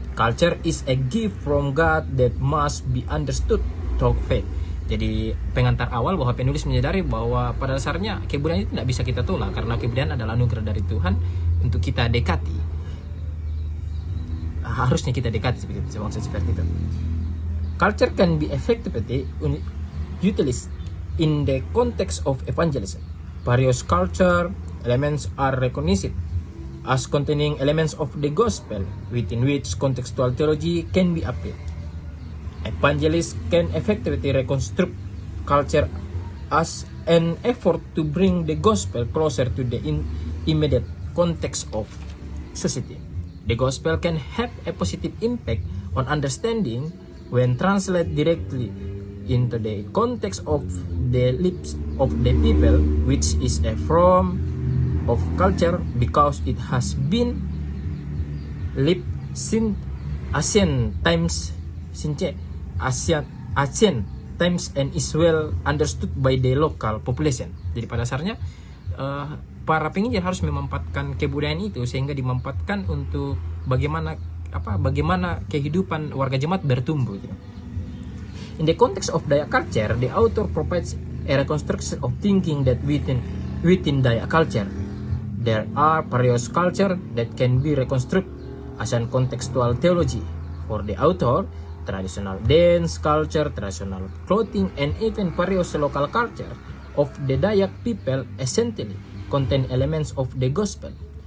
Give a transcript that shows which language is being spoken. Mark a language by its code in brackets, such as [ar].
[en] Culture is a gift from God that must be understood through faith. [id] Jadi pengantar awal bahwa penulis menyadari bahwa pada dasarnya kebudayaan itu tidak bisa kita tolak karena kebudayaan adalah anugerah dari Tuhan untuk kita dekati. Harusnya kita dekati seperti itu. [en] Culture can be effectively utilized in the context of evangelism. Various culture elements are recognized as containing elements of the gospel within which contextual theology can be applied. Evangelists can effectively reconstruct culture as an effort to bring the gospel closer to the immediate context of society. The gospel can have a positive impact on understanding when translated directly into the context of the lives of the people, which is a form of culture because it has been lived since ancient times and is well understood by the local population. [id] Jadi pada dasarnya para penginjil harus memanfaatkan kebudayaan itu sehingga dimanfaatkan untuk bagaimana kehidupan warga jemaat bertumbuh gitu. [en] In the context of Dayak culture, the author provides a reconstruction of thinking that within Dayak culture there are various cultures that can be reconstructed as a contextual theology. For the author, traditional dance culture, traditional clothing, and even various local culture of the Dayak people essentially contain elements of the gospel.